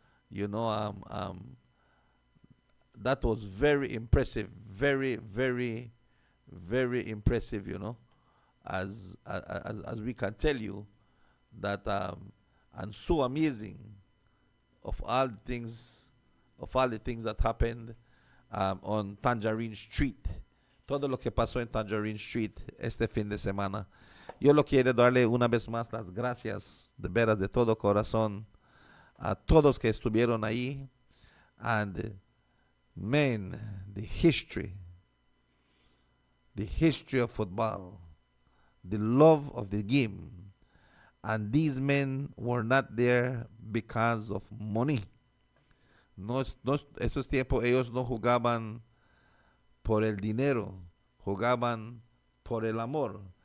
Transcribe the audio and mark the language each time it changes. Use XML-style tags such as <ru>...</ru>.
<en>You know, that was very impressive, very, very, very impressive. As we can tell you that, and so amazing of all the things, that happened on Tangerine Street.</en> <es>Todo lo que pasó en Tangerine Street este fin de semana. Yo lo quiero darle una vez más las gracias de veras de todo corazón a todos que estuvieron ahí.</es> <en>And man, the history of football, the love of the game. And these men were not there because of money.</en> <es>Esos tiempos ellos no jugaban por el dinero, jugaban por el amor.</es>